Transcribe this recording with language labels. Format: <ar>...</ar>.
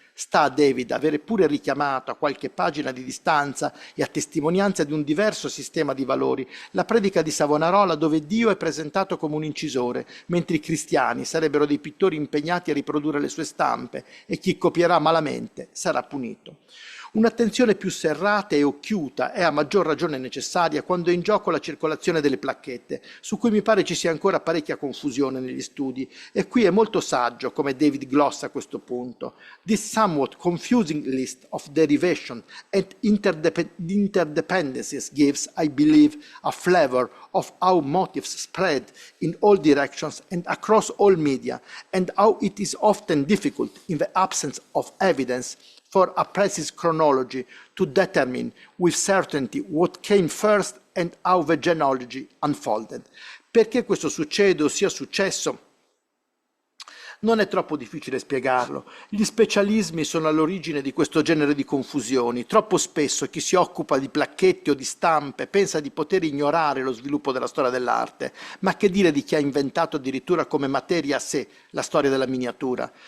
<it>Sta a David avere pure richiamato a qualche pagina di distanza e a testimonianza di un diverso sistema di valori la predica di Savonarola dove Dio è presentato come un incisore, mentre i cristiani sarebbero dei pittori impegnati a riprodurre le sue stampe e chi copierà malamente sarà punito. Un'attenzione più serrata e occhiuta è a maggior ragione necessaria quando è in gioco la circolazione delle placchette, su cui mi pare ci sia ancora parecchia confusione negli studi, e qui è molto saggio come David glossa questo punto.</it> <en>This somewhat confusing list of derivation and interdependencies gives, I believe, a flavor of how motifs spread in all directions and across all media, and how it is often difficult, in the absence of evidence, for a precise chronology to determine with certainty what came first and how the genealogy unfolded.</en> <it>Perché questo succede o sia successo? Non è troppo difficile spiegarlo. Gli specialismi sono all'origine di questo genere di confusioni. Troppo spesso chi si occupa di placchetti o di stampe pensa di poter ignorare lo sviluppo della storia dell'arte, ma che dire di chi ha inventato addirittura come materia a sé la storia della miniatura?</it>